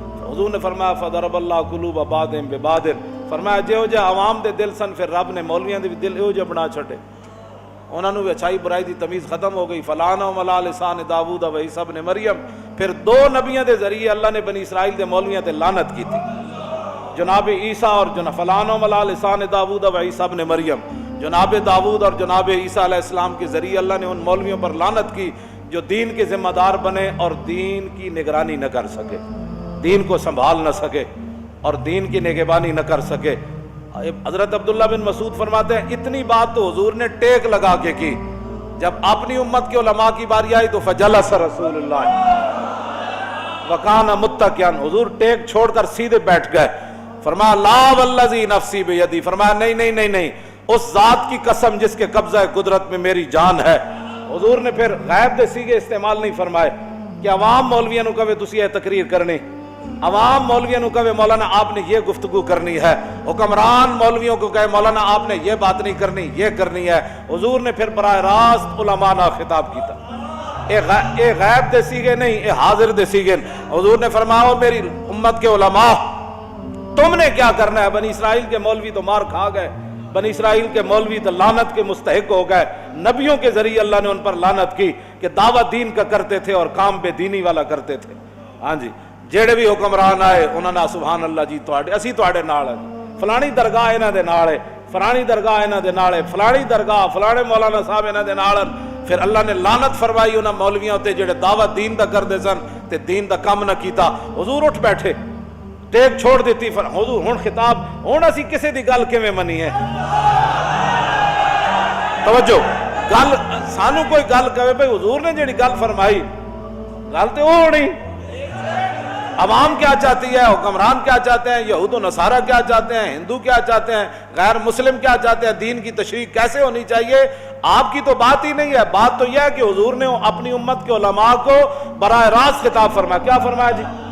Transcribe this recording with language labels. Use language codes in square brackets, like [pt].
[pa] حضور نے فرمایا [ar] فضرب اللہ قلوب بعضهم ببعض. [pa] فرمایا جہو جا عوام دے دل سن پھر رب نے مولویاں دے دل ایو جا بنا چھڈے انہاں نوں اچھائی برائی دی تمیز ختم ہو گئی. [ar] فلعنهم علی لسان داؤد و عیسی ابن مریم. [pa] پھر دو نبیوں دے ذریعے اللہ نے بنی اسرائیل دے مولویاں تے لعنت کی تھی جناب عیسیٰ اور فلعنهم علی لسان داؤد و عیسی ابن مریم. [ur] جناب داؤد اور جناب عیسیٰ علیہ السلام کے ذریعے اللہ نے ان مولویوں پر لعنت کی جو دین کے ذمہ دار بنے اور دین کی نگرانی نہ کر سکے دین کو سنبھال نہ سکے اور دین کی نگہبانی نہ کر سکے. حضرت عبداللہ بن مسعود فرماتے ہیں اتنی بات تو حضور نے ٹیک لگا کے کی. جب اپنی امت کے علماء کی باری آئی تو [ar] فجلس رسول اللہ وکان متکئا. [ur] حضور ٹیک چھوڑ کر سیدھے بیٹھ گئے. فرمایا [ar] لا والذی نفسی بیدی. [ur] فرمایا نہیں نہیں نہیں نہیں اس ذات کی قسم جس کے قبضہ قدرت میں میری جان ہے. حضور نے پھر غیب دے سیگے استعمال نہیں فرمائے کہ [pa] عوام مولویاں نو کہے تسی یہ تقریر کرنی [ur] عوام مولویوں کو کہے مولانا آپ نے یہ گفتگو کرنی ہے حکمران مولویوں کو کہے مولانا آپ نے یہ بات نہیں کرنی یہ کرنی ہے. [pa] حضور نے پھر براہ راست علماء نہ خطاب کیتا. اے غیب دے سیگے نہیں اے حاضر دے سیگے. [ur] حضور نے فرمایا میری امت کے علماء تم نے کیا کرنا ہے. بنی اسرائیل کے مولوی تو مار کھا گئے بنی اسرائیل کے مولوی تو لعنت کے مستحق ہو گئے. نبیوں کے ذریعے اللہ نے ان پر لعنت کی کہ دعوت دین کا کرتے تھے اور کام بے دینی والا کرتے تھے. [pa] ہاں جی جڑے بھی حکمران آئے انہوں نے سبحان اللہ جی اسی تواڈے نال ہے فلانی درگاہ انہاں دے نال ہے فلانی درگاہ انہاں دے نال ہے فلانی درگاہ فلانے مولانا صاحب انہاں دے نال. پھر اللہ نے لعنت فرمائی انہاں مولویاں تے جڑے دعوت دین دا کردے سن تے دین دا کم نہ کیتا. حضور اٹھ بیٹھے ٹیک چھوڑ دیتی. حضور ہن خطاب ہن اسی کسے دی گل کیویں منی ہے. توجہ گل سانو کوئی گل کہے بھئی حضور نے جڑی گل فرمائی گل تے او ہونی [ur] عوام کیا چاہتی ہے، حکمران کیا چاہتے ہیں، یہود و نصارہ کیا چاہتے ہیں، ہندو کیا چاہتے ہیں، غیر مسلم کیا چاہتے ہیں، دین کی تشریح کیسے ہونی چاہیے، آپ کی تو بات ہی نہیں ہے۔ بات تو یہ ہے کہ حضور نے اپنی امت کے علماء کو براہ راست خطاب فرمایا۔ کیا فرمایا جی؟